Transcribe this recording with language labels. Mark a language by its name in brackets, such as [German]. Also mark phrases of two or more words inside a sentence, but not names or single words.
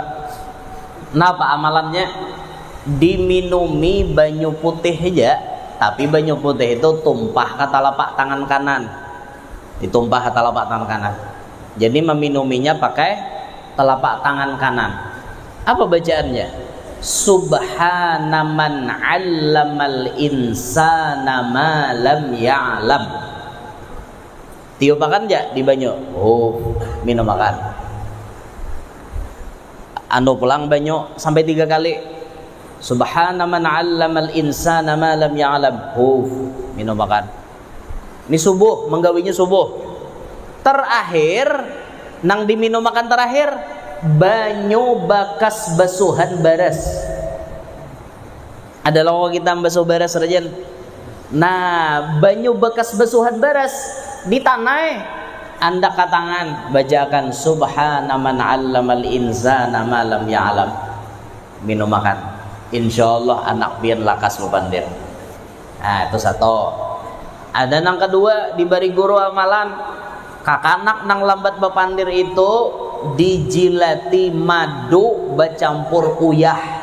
[Banjar] Napa amalannya? Diminumi banyu putih aja, tapi banyu putih itu tumpah ke telapak tangan kanan. Ditumpah ke telapak tangan kanan. Jadi meminuminya pakai telapak tangan kanan. Apa bacaannya? [Arabic] سبحان من علم الإنسان ما لم يعلم. [Banjar] Tiupakan aja di banyu. Minum makan. Anu pulang banyu sampai 3 kali. [Arabic] سبحان من علم الإنسان ما لم يعلم. [Banjar] Minum makan. Ini subuh, menggawinya subuh. Terakhir nang diminum makan terakhir banyu bakas basuhan baras. Ada logo kita basuh baras rajan. Nah, banyu bekas basuhan baras di tanah anda ke tangan bacakan [Arabic] سبحان من علم الإنسان ما لم يعلم. [Banjar] Minum makan. Insyaallah anak pian lakas bepandir. Nah, itu satu. Ada nang kedua diberi guru amalan kakanak nang lambat bepandir itu dijilati madu bercampur uyah.